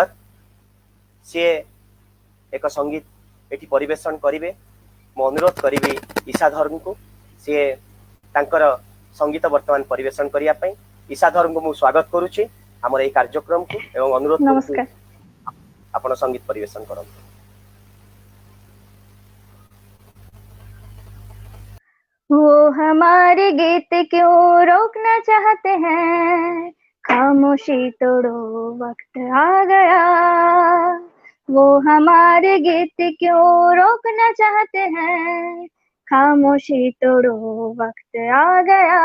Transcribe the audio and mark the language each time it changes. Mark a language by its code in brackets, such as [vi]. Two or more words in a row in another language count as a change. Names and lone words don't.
[or] ସିଏ ଏକ ସଙ୍ଗୀତ ଏଠି ପରିବେଷଣ କରିବେ। ମୁଁ ଅନୁରୋଧ କରିବି ଇଶାଧରଙ୍କୁ ସିଏ ତାଙ୍କର ସଙ୍ଗୀତ ବର୍ତ୍ତମାନ ପରିବେଷଣ କରିବା ପାଇଁ। ଇଶାଧରଙ୍କୁ ମୁଁ ସ୍ୱାଗତ କରୁଛି ଆମର ଏଇ କାର୍ଯ୍ୟକ୍ରମକୁ ଏବଂ ଅନୁରୋଧ କରୁଛି [hi] नमस्कार। [or] ଆପଣ ସଙ୍ଗୀତ ପରିବେଷଣ କରନ୍ତୁ। [hi] वो हमारे गीत क्यों रोकना चाहते हैं, खामोशी तोड़ो वक्त आ गया। वो हमारे गीत क्यों रोकना चाहते हैं, खामोशी तोड़ो वक्त आ गया।